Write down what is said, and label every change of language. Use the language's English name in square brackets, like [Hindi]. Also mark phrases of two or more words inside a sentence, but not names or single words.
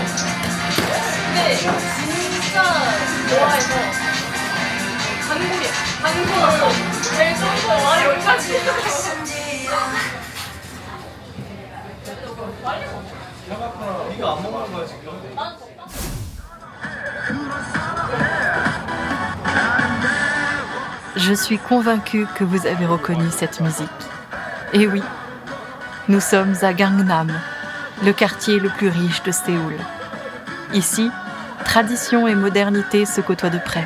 [Korean] 근데 진짜 좋아해서 간구로 제일 처음부터 와 여기까지. 네가 안 먹는 거야 지금? [French] Je suis convaincue que vous avez reconnu cette musique. Et oui, nous sommes à Gangnam, le quartier le plus riche de Séoul. Ici, tradition et modernité se côtoient de près.